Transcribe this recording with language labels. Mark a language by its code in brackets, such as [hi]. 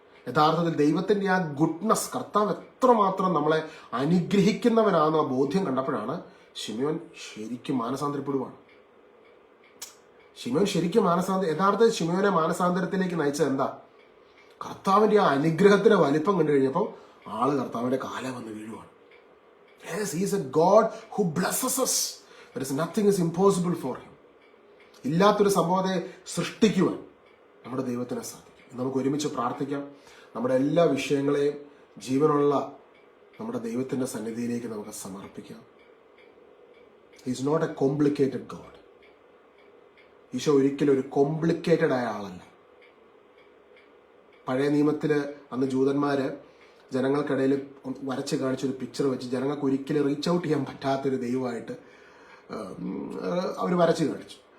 [ml] യഥാർത്ഥത്തിൽ ദൈവത്തിന്റെ ആ ഗുഡ്നസ്, കർത്താവ് എത്രമാത്രം നമ്മളെ അനുഗ്രഹിക്കുന്നവനാണെന്ന ബോധ്യം കണ്ടപ്പോഴാണ് ശിമയോൻ ശരിക്കും മാനസാന്തരപ്പെടുവാണ്. ശിമയോൻ ശരിക്കും യഥാർത്ഥത്തിൽ ശിമയോനെ മാനസാന്തരത്തിലേക്ക് നയിച്ചത് എന്താ? കർത്താവിന്റെ ആ അനുഗ്രഹത്തിന്റെ വലിപ്പം കണ്ടു കഴിഞ്ഞപ്പോൾ ആള് കർത്താവിന്റെ കാല വന്ന് വീഴുവാണ്. [en] Yes, he is a God who blesses us. There is nothing is impossible for him. [ml] ഇല്ലാത്തൊരു സംഭവത്തെ സൃഷ്ടിക്കുവാൻ നമ്മുടെ ദൈവത്തിന് സാധിക്കും. നമുക്ക് ഒരുമിച്ച് പ്രാർത്ഥിക്കാം. നമ്മുടെ എല്ലാ വിഷയങ്ങളെയും ജീവനുള്ള നമ്മുടെ ദൈവത്തിന്റെ സന്നിധിയിലേക്ക് നമുക്ക് സമർപ്പിക്കാം. [en] He is not a complicated God. [ml] Isho ഒരിക്കലും ഒരു കോംപ്ലിക്കേറ്റഡ് ആയ ആളല്ല. പഴയ നിയമത്തില് അന്ന് ജൂതന്മാര് ജനങ്ങൾക്കിടയിൽ വരച്ച് കാണിച്ചൊരു പിക്ചർ വെച്ച് ജനങ്ങൾക്ക് ഒരിക്കലും റീച്ച് ഔട്ട് ചെയ്യാൻ പറ്റാത്തൊരു ദൈവമായിട്ട് അവർ വരച്ച് കാണിച്ചു.